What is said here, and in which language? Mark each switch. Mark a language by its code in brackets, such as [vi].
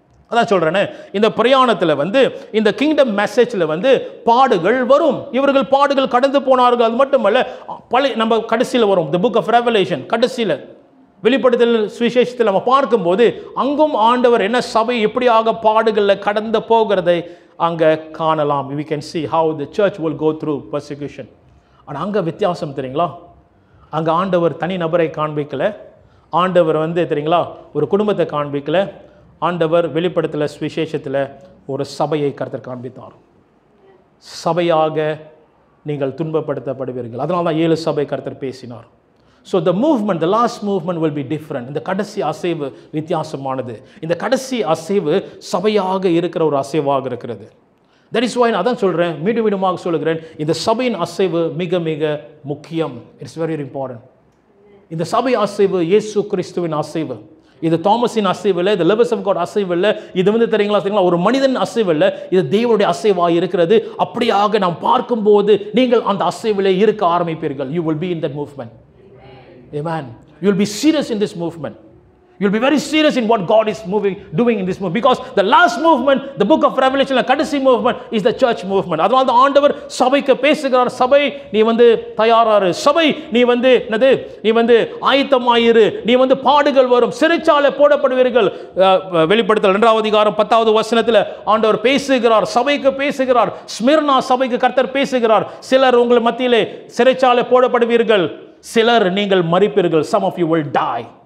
[ta] அதான் சொல்றேனே, இந்த பிரயாணத்தில் வந்து இந்த கிங்டம் மெசேஜில் வந்து பாடுகள் வரும். இவர்கள் பாடுகள் கடந்து போனார்கள். அது மட்டுமல்ல, நம்ம கடைசியில் வரும் தி புக் ஆஃப் ரெவலேஷன், கடைசியில் வெளிப்படுத்தல் சுவிசேஷத்தில் நம்ம பார்க்கும்போது அங்கும் ஆண்டவர் என்ன சபை எப்படியாக பாடுகளில் கடந்து போகிறதை அங்கே காணலாம். [en] we can see how the church will go through persecution. [ta] ஆனால் அங்கே வித்தியாசம் தெரியுங்களா, அங்கே ஆண்டவர் தனி நபரை காண்பிக்கல, ஆண்டவர் வந்து தெரியுங்களா ஒரு குடும்பத்தை காண்பிக்கல, ஆண்டவர் வெளிப்படுத்தல சுவிசேஷத்தில் ஒரு சபையை கர்த்தர் காண்பித்தார். சபையாக நீங்கள் துன்பப்படுத்தப்படுவீர்கள். அதனால தான் 7 சபை கர்த்தர் பேசினார். [en] So the movement, the last movement will be different. [ta] இந்த கடைசி அசைவு வித்தியாசமானது. இந்த கடைசி அசைவு சபையாக இருக்கிற ஒரு அசைவாக இருக்கிறது. [en] that is why [ta] நான் அதான் சொல்கிறேன், மீண்டுமாக சொல்லுகிறேன், இந்த சபையின் அசைவு மிக மிக முக்கியம். [en] It's very important. [ta] இந்த சபை அசைவு இயேசு கிறிஸ்துவின் அசைவு. இது தாமஸின் அசைவு இல்லை, இது லெவஸ் ஆஃப் காட் அசைவு இல்லை, இது வந்து தெரியுங்களா ஒரு மனிதன் அசைவு இல்லை, இது தேவனுடைய அசைவாக இருக்கிறது. அப்படியாக நாம் பார்க்கும்போது நீங்கள் அந்த அசைவிலே இருக்க ஆரம்பிப்பீர்கள். [en] You will be in that movement. Amen. You will be serious in this movement. You will be very serious in what God is doing in this movement, because the last movement, the book of Revelation, the கடைசி movement is the church movement. [ta] அதனால தான் ஆண்டவர் சபைக்கு பேசுகிறார். சபை நீ வந்து தயாராரு, சபை நீ வந்து என்னது, நீ வந்து ஆயத்தமாயிரு, நீ வந்து பாடுகள் வரும், சிறைச்சாலை போடப்படுவீர்கள். வெளிப்படுத்தல் 2ஆம் அதிகாரம் 10வது வசனத்தில் ஆண்டவர் பேசுகிறார், சபைக்கு பேசுகிறார். ஸ்மிர்னா சபைக்கு கர்த்தர் பேசுகிறார். சிலர் உங்கள் மத்தியிலே சிறைச்சாலை போடப்படுவீர்கள், சிலர் நீங்கள் மரிப்பீர்கள். [en] Some of you will die.